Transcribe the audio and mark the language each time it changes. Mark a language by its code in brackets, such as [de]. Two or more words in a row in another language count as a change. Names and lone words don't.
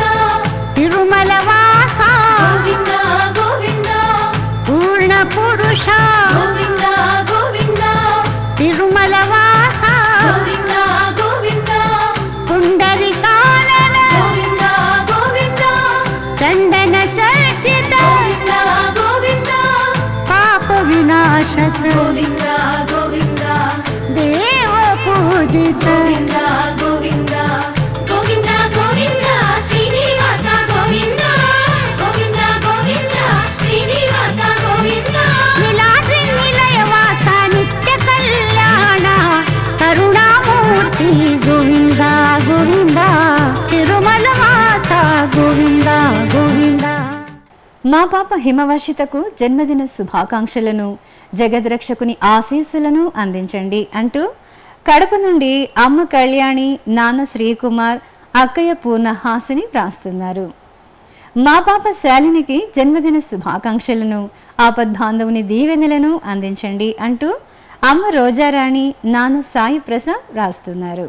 [sa] తిరుమల వాస గోవింద గోవింద పూర్ణ పురుష గోవింద గోవింద తిరుమల వాస గోవింద గోవింద పుండరీకానన గోవింద గోవింద చందన చర్చిత గోవింద शाश्वत गोविन्द गोविन्द देव पूजित गोविन्द गोविन्द गोविन्द गोविन्द श्रीनिवास गोविन्द गोविन्द गोविन्द श्रीनिवास गोविन्द नीलाद्रि निलयवास नित्य कल्याण करुणामूर्ति गोविन्द गोविन्द तिरुमलवास गोविन्द गोविन्द [te] మా పాప హిమవర్షితకు జన్మదిన శుభాకాంక్షలను జగద్రక్షకుని ఆశీస్సులను అందించండి అంటూ కడప నుండి అమ్మ కళ్యాణి, నాన్న శ్రీకుమార్, అక్కయ్య పూర్ణహాసిని వ్రాస్తున్నారు. మా పాప శాలినికి జన్మదిన శుభాకాంక్షలను, ఆపద్బాంధవుని దీవెనలను అందించండి అంటూ అమ్మ రోజారాణి, నాన్న సాయి ప్రసాద్ వ్రాస్తున్నారు.